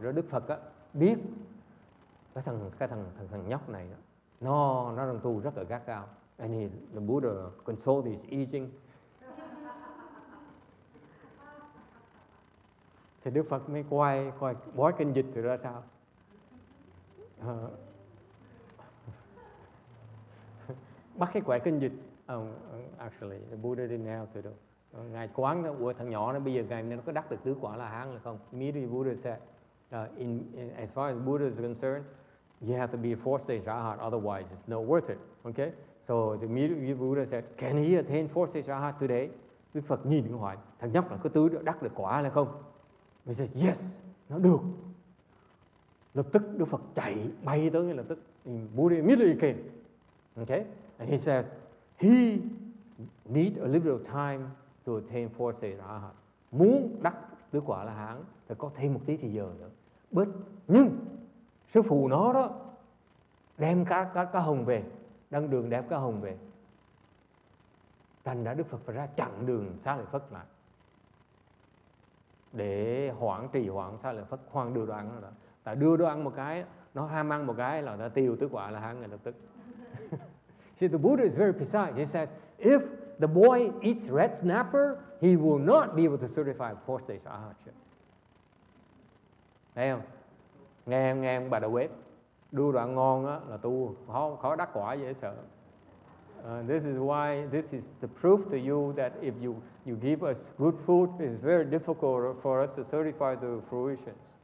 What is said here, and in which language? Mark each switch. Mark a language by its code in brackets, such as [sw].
[vi] Rồi Đức Phật á, biết cái thằng nhóc này nó đang tu rất là gắt gao. [en] And the Buddha controlled his eating. [vi] Thì Đức Phật mới coi bói kinh dịch thì ra sao. Bắt cái quẻ kinh dịch. [en] Actually, the Buddha didn't have to do. [vi] Ngài quán đó, ủa thằng nhỏ nó bây giờ Ngài nó có đắc được tứ quả La-hán là không? [en] Immediately Buddha said, as far as Buddha is concerned, you have to be a fourth stage Arhat, otherwise it's not worth it. Okay? So the immediately Buddha said, can he attain fourth stage Arhat today? [vi] Đức Phật nhìn cái hỏi, thằng nhóc là có tứ đắc được quả là không? [en] He said, yes, [vi] nó được. Lập tức Đức Phật chạy bay tới ngay lập tức. [en] Buddha immediately came. Okay? And he says, he need a little time to attain fourth stage Arhat. [vi] Muốn đắc tứ quả La-hán phải có thêm một tí thời giờ nữa. Nhưng sư phụ nó đó đem cá hồng về, đăng đường đem cá hồng về. Thành ra Đức Phật phải ra chặn đường Xá Lợi Phất lại để trì hoãn Xá Lợi Phất khoan đưa đồ ăn đó. Tại đưa đồ ăn một cái, nó ham ăn một cái là nó tiêu tứ quả La-hán ngay lập tức. [en] See, the Buddha is very precise. He says, if the boy eats red snapper, he will not be able to certify fourth stage Arhat. [vi] Thấy không? Nghe ông bà đầu bếp đưa đồ ăn ngon á là tu khó đắc quả dễ sợ. [en] This is why this is the proof to you that if you give us good food, it's very difficult for us to certify the fruitions.